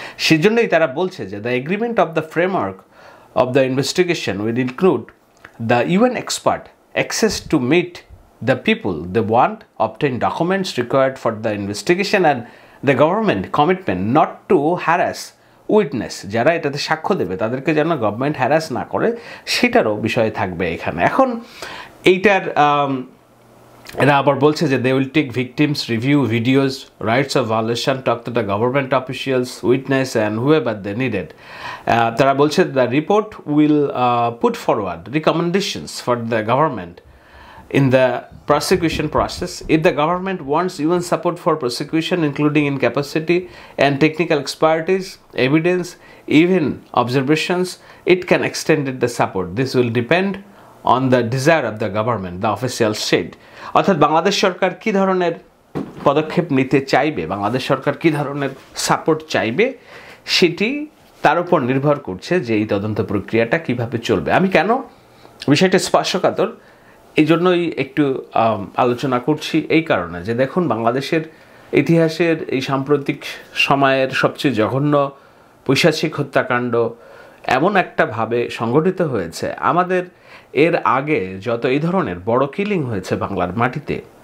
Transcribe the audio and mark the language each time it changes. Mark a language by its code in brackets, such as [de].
[bn] সেজন্যই তারা বলছে যে [en] the agreement of the framework of the investigation will include the UN expert access to meet the people they want, obtain documents required for the investigation, and the government commitment not to harass witness, [bn] যারা এটাতে সাক্ষ্য দেবে তাদেরকে যেন government harass না করে, সেটারও বিষয় থাকবে এখানে। এখন এইটার এরা আবার বলছে যে [en] they will take victims, review videos, rights of violation, talk to the government officials, witness and whoever they needed. [bn] তারা বলছে [en] the report will put forward recommendations for the government in the prosecution process. If the government wants even support for prosecution, including in capacity and technical expertise, evidence, even observations, it can extend the support. This will depend on the desire of the government, the official said. [bn] অর্থাৎ বাংলাদেশ সরকার কী ধরনের পদক্ষেপ নিতে চাইবে, বাংলাদেশ সরকার কী ধরনের support চাইবে, সেটি তার উপর নির্ভর করছে যে এই তদন্ত প্রক্রিয়াটা কিভাবে চলবে। আমি কেন বিষয়টা স্পর্শকাতর এই জন্যই একটু আলোচনা করছি, এই কারণে যে দেখুন, বাংলাদেশের ইতিহাসের এই সাম্প্রতিক সময়ের সবচেয়ে জঘন্য পৈশাচিক হত্যাকাণ্ড এমন একটা ভাবে সংগঠিত হয়েছে, আমাদের এর আগে যত এই ধরনের বড় কিলিং হয়েছে বাংলার মাটিতে,